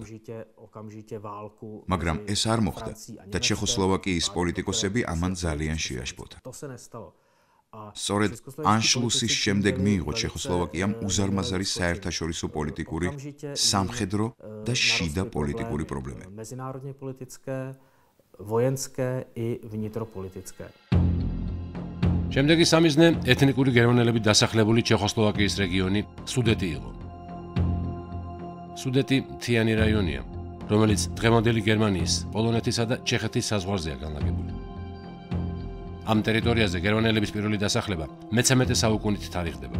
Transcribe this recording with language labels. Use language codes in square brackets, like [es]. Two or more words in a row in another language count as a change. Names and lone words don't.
[ka] მაგრამ ეს არ მოხდა და ჩეხოსლოვაკიის პოლიტიკოსები ამან ძალიან შეაშფოთა. სწორედ ანშლუსის შემდეგ მიიღო ჩეხოსლოვაკიამ უზარმაზარი საერთაშორისო პოლიტიკური, სამხედრო და შიდა პოლიტიკური პრობლემები. [cs] vojenské i vnitropolitické. [ka] შემდეგი სამიზნე ეთნიკური გერმანელები დასახლებული ჩეხოსლოვაკიის რეგიონი სუდეტი იყო. სუდეტი მთიანი რაიონია, რომელიც დღევანდელი გერმანიის, პოლონეთისა და ჩეხეთის საზღვარზეა განლაგებული. ამ ტერიტორიაზე გერმანელების პირველი დასახლება მე-13 საუკუნით თარიღდება.